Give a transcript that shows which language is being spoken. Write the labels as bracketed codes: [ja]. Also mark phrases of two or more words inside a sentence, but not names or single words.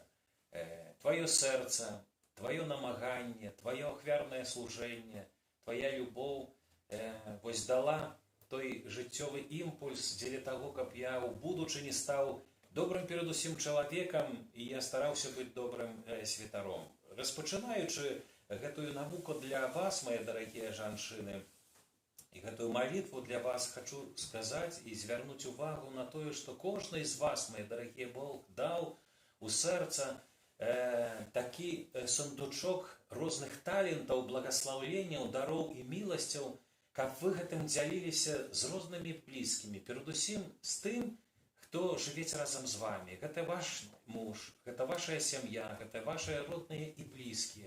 [be] Тваё сэрца, тваё намаганне, тваё ахвярнае служэнне, твая любоў вось дала той жыццёвы імпульс дзеля таго, каб я ў будучыні стаў добрым перадусім чалавекам, і я стараўся быць добрым святаром». Распачынаючы гэтую навуку для вас, [ru] мои дорогие [be] жанчыны, і гэтую молитву для вас хочу сказаць і звярнуць увагу на тое, што кожны з вас, [ru] мои дорогие, [be] Бог даў у сэрца такі сундучок розных талентаў, благаслаўленняў, дароў і міласцяў, каб вы гэтым дзяліліся з рознымі блізкімі, перадусім з тым, хто жывець разам з вами. Гэта ваш муж, гэта ваша сям'я, гэта вашыя родныя і блізкія.